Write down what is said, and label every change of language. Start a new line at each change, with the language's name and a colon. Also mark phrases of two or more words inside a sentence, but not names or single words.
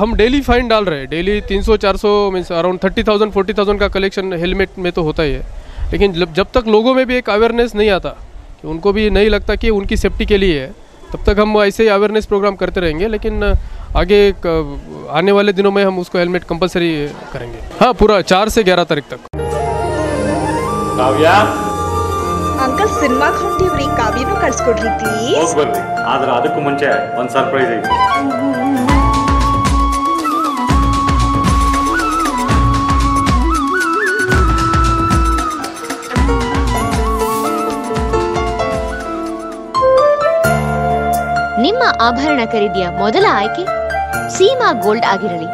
Hindi: हम
English: daily fine
Hindi: डाल रहे हैं, डेली 300-400
English: means around
Hindi: 30,000-40,000 का कलेक्शन हेलमेट में तो होता ही है। लेकिन जब तक लोगों में भी एक अवेयरनेस नहीं आता, कि उनको भी नहीं लगता कि उनकी सेफ्टी के लिए है, तब तक हम ऐसे ही
English: awareness program
Hindi: करते रहेंगे। लेकिन आगे आने वाले दिनों में हम उसको
English: helmet compulsory
Hindi: करेंगे। हाँ, पूरा 4 से 11 तारीख तक।
Kannada: ಕಾವ್ಯ ಅಂಕಲ್ ಸಿನಿಮಾಗೆ ಹೊಂಟಿವ್ರಿ, ಕಾವ್ಯನೂ ಕಳ್ಸ್ಕೊಡ್ರಿ ಪ್ಲೀಸ್. ಹೋಗಿ ಬರ್ರಿ, ಆದ್ರೆ ಅದಕ್ಕೂ ಮುಂಚೆ ಒಂದು ಸರ್ಪ್ರೈಸ್ ಐತಿ. ನಿಮ್ಮ ಆಭರಣ ಖರೀದಿಯ ಮೊದಲ ಆಯ್ಕೆ ಸೀಮಾ ಗೋಲ್ಡ್ ಆಗಿರಲಿ.